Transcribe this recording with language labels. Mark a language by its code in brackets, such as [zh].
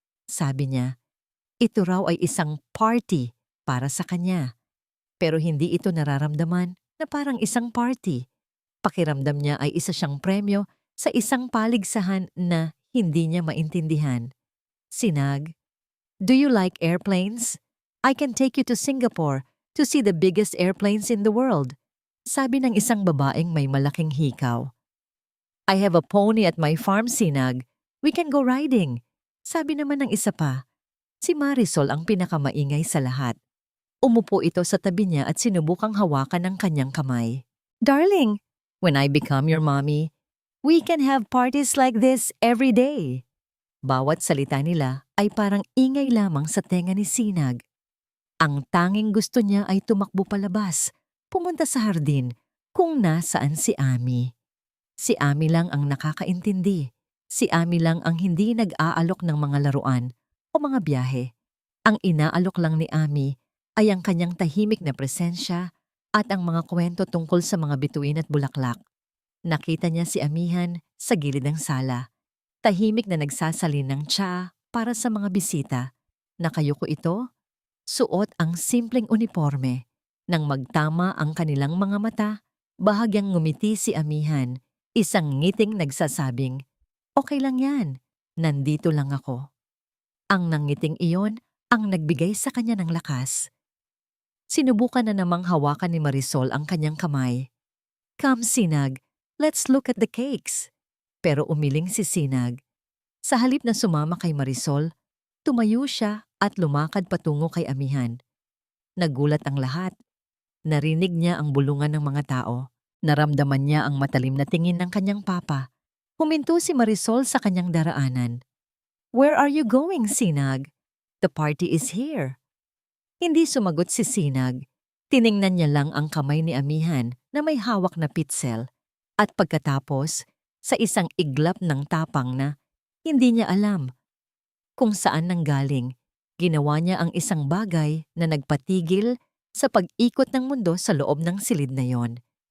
[tl] Sabi niya, ito raw ay isang party para sa kanya. Pero hindi ito nararamdaman na parang isang party. Pakiramdam niya ay isa siyang premyo sa isang paligsahan na hindi niya maintindihan. [en] Sinag, do you like airplanes? I can take you to Singapore to see the biggest airplanes in the world. [tl] Sabi ng isang babaeng may malaking hikaw. [en] I have a pony at my farm, Sinag. We can go riding. [tl] Sabi naman ng isa pa. Si Marisol ang pinakamaingay sa lahat. Umupo ito sa tabi niya at sinubukang hawakan ng kanyang kamay. [en] Darling, when I become your mommy, we can have parties like this every day. [tl] Bawat salita nila ay parang ingay lamang sa tenga ni Sinag. Ang tanging gusto niya ay tumakbo palabas, pumunta sa hardin kung nasaan si Ami. Si Ami lang ang nakakaintindi. Si Ami lang ang hindi nag-aalok ng mga laruan o mga biyahe. Ang inaalok lang ni Ami ay ang kanyang tahimik na presensya at ang mga kwento tungkol sa mga bituin at bulaklak. Nakita niya si Amihan sa gilid ng sala. Tahimik na nagsasalin ng tsa para sa mga bisita. Nakayuko ito, suot ang simpleng uniforme. Nang magtama ang kanilang mga mata, bahagyang ngumiti si Amihan, isang ngiting nagsasabing, okay lang yan, nandito lang ako. Ang nangiting iyon ang nagbigay sa kanya ng lakas. Sinubukan na namang hawakan ni Marisol ang kanyang kamay. [en] Come, Sinag, let's look at the cakes. [tl] Pero umiling si Sinag. Sa halip na sumama kay Marisol, tumayo siya at lumakad patungo kay Amihan. Nagulat ang lahat. Narinig niya ang bulungan ng mga tao. Naramdaman niya ang matalim na tingin ng kanyang papa. Huminto si Marisol sa kanyang daraanan. [en] "Where are you going, Sinag? The party is here." [tl] Hindi sumagot si Sinag. Tiningnan niya lang ang kamay ni Amihan na may hawak na pitzel at pagkatapos, sa isang iglap ng tapang na hindi niya alam kung saan nanggaling, ginawa niya ang isang bagay na nagpatigil sa pag-ikot ng mundo sa loob ng silid na yon.